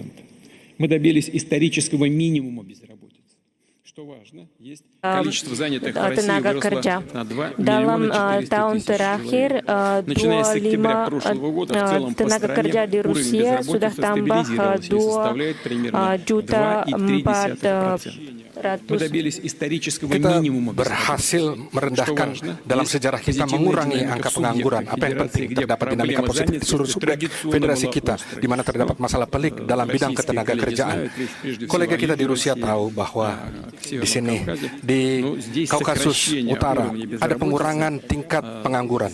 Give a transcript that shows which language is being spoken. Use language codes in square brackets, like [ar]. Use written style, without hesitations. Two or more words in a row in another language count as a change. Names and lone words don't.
[ru] Мы добились исторического минимума безработицы. Что важно, есть количество занятых в России выросло на 2 миллиона 400 тысяч человек. Начиная с октября прошлого года в целом по стране уровень безработицы стабилизировался и составляет примерно 2,3%. [id] Kita berhasil merendahkan dalam sejarah kita, mengurangi angka pengangguran. Apa yang penting, terdapat dinamika positif di seluruh subjek federasi kita, di mana terdapat masalah pelik dalam bidang ketenaga kerjaan. Kolega kita di Rusia tahu bahwa di sini, di Kaukasus Utara, ada pengurangan tingkat pengangguran.